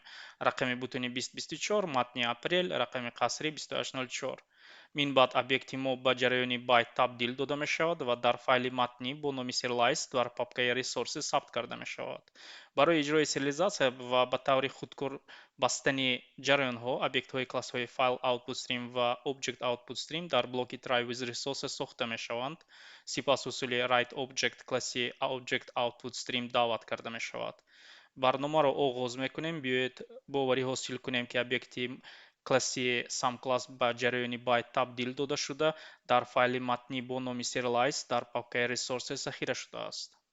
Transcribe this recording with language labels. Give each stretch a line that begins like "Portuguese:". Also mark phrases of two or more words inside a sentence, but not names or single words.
Tajik: рақами бутуни 2024, матни апрел, рақами қасри 2804. минбаъд объекти мо ба ҷараёни байт табдил дода мешавад ва дар файли матнӣ бо номи serialize дар папкаи resources сабт карда мешавад. барои иҷрои сериализатсия ва ба таври худкор бастани ҷараёнҳо объектҳои классҳои файл output_stream ва object output_stream дар блоки
English: try with resources
Tajik: сохта мешаванд. сипас усули write object класси object output_stream даъват карда мешавад. барномаро оғоз мекунем. биёед боварӣ ҳосил кунем ки объекти класси sum_class ба ҷараёни байт табдил дода шуда дар файли матнӣ бо номи serialize дар папкаи resources захира шудааст.